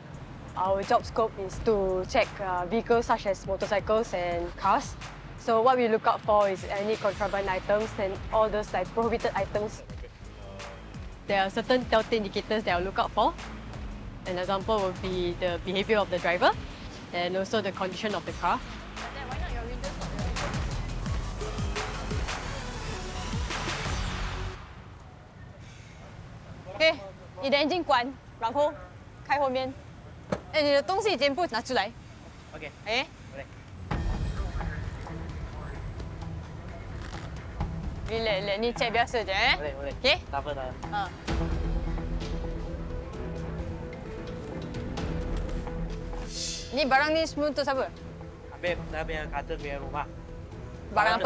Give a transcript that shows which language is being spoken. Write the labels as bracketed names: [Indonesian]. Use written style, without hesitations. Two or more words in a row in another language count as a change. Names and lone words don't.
[English] Our job scope is to check vehicles such as motorcycles and cars. So what we look out for is any contraband items and all those like prohibited items. There are certain telltale indicators that I'll look out for. An example would be the behavior of the driver and also the condition of the car. [Chinese] Okay, 你的 engine 关，然后开后面。哎，你的东西全部拿出来。 OK。 [Malay] 哎。Ni check biasa je eh. Boleh. Okay? Tak apa. Ni barang ni semua untuk siapa? Ambil dah punya kata punya rumah. Barang apa?